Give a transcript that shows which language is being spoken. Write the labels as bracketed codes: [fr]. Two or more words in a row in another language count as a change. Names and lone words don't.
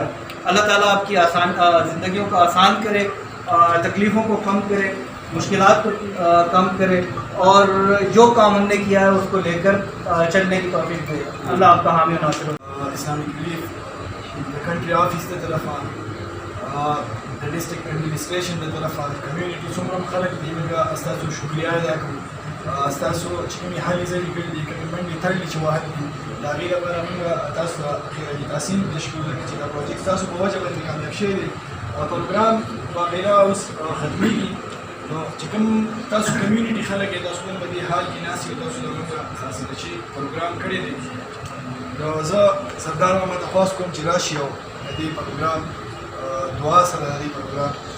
[ur] اللہ تعالیٰ آپ کی زندگیوں کو آسان کرے, تکلیفوں کو کم کرے, مشکلات کو کم کرے, اور جو کام ہم نے کیا ہے اس کو لے کر چلنے کی توفیق دے. اللہ آپ کا حامی و ناصر ہو. [ps] اسلامک لیف کنٹری آفس [ur] کی طرف [en] district administration [ur] کی طرف [ps] کمیونٹی څومره خلک دي موږ ستاسو شکریہ ادا کوو. ستاسو چې کومې هلې ځلې کړي دي, کومې منډې تړلې چې وهلې دي, د هغې لپاره موږ تاسو ته تحسین تشکیل کوو چې دا پروجیکټ ستاسو په وجه باندې کامیاب شوی دی. پروګرام وغیره اوس ختمېږي, نو چې کوم تاسو کمیونټي خلک یې تاسو نن په دې حال کې ناست یو, تاسو له موږ چې پروګرام کړی دی, نو زه سردار محمد خواست کوم چې راشي او د دې پروګرام دعا سره د دې پروګرام